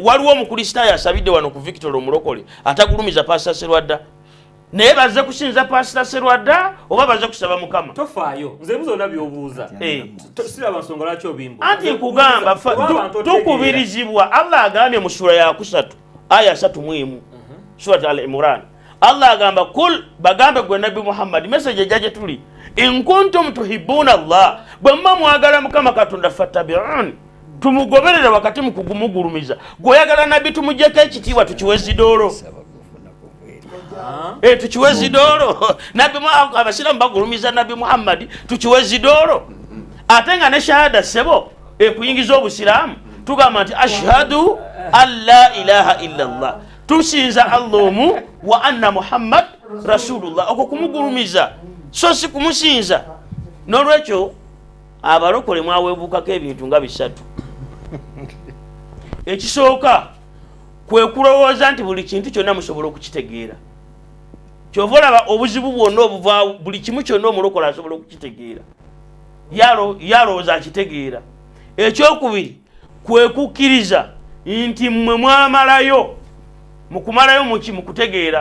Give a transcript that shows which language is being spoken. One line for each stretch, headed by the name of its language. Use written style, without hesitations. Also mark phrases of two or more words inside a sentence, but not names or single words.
Ganda: Waliwo omukristaayo asabidde wano ku Victoria omulokole atagulumiza Pastor Serwadda. naye bazze kusinza pasita Serwadda oba bazze kusaba Mukama tofaayo nze buzo nabyobuuza siraba nsonga lwaki obimba anti nkugamba tukubirizibwa Allah agambye mu sura ya 3 aya 3 surat al-Imran Allah agamba kul bagambe gwe Nabi Muhammad message jaje tuli
Arabic: إن كنتم تحبون الله
Ganda: bamma mwagala Mukama Katonda fattabi'un tumugoberere wakati mukugumugurumiza goyagala Nabi tumujjeko ekitiibwa tukiwezi dooro tukiwezi dooro Nabi Muhammad abasiramu bagurumiza Nabi Muhammad tukiwezi dooro ate nga ne shahada sebo kuyingiza obusiramu tugamba nti
Arabic: أشهد أن لا إله إلا الله
Ganda: tusinza Allahu
Arabic: وأن محمدا رسول الله
Ganda: okwo kumugurumiza so si kumusinza n'olwekyo abalokole mwaweebukako ebintu nga bisatu ekisooka kwe kulowooza nti buli kintu kyonna musobola okukitegeera kyova olaba obuzibu bwonna obuva buli kimu kyonna omulokole asobola okukitegeera yalowooza akitegeera ekyokubiri kwe kukkiriza nti mmwe mwamalayo mukumalayo mukutegeera